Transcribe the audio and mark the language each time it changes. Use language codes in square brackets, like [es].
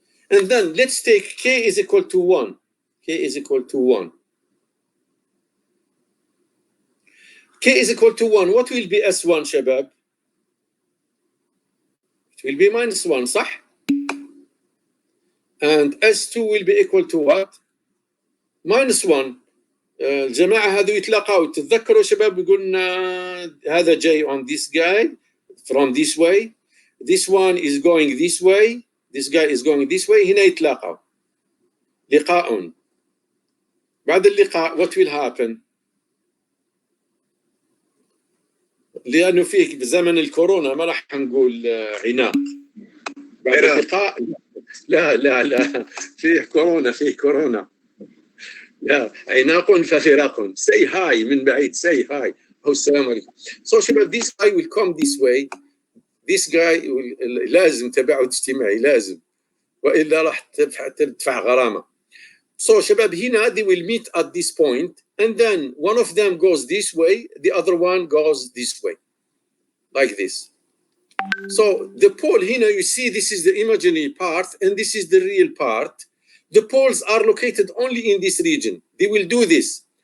[en] And then let's take k is equal to 1. K is equal to 1. K is equal to 1. What will be S1 [ar] شباب? [en] It will be minus 1 [ar] صح? [en] And S2 will be equal to what? Minus 1. [ar] الجماعة هذو يتلاقوا تتذكروا شباب قلنا هذا جاي [en] on this guy from this way. This one is going this way. This guy is going this way. [ar] هنا يتلاقوا. لقاء. بعد اللقاء [en] what will happen؟ [ar] لأنه فيه بزمن الكورونا ما راح نقول عناق. بعد اللقاء لا فيه كورونا لا عناق ففراق. [en] say hi [ar] من بعيد [en] say hi. [ar] أو السلام عليكم. [en] So [ar] شباب [en] this guy will come this way. This guy [ar] لازم تباعد اجتماعي لازم وإلا راح تدفع غرامة. [en] So [ar] شباب هنا [en] they will meet at this point and then one of them goes this way, the other one goes this way, like this. So the pole here, you see this is the imaginary part and this is the real part. The poles are located only in this region. They will do this.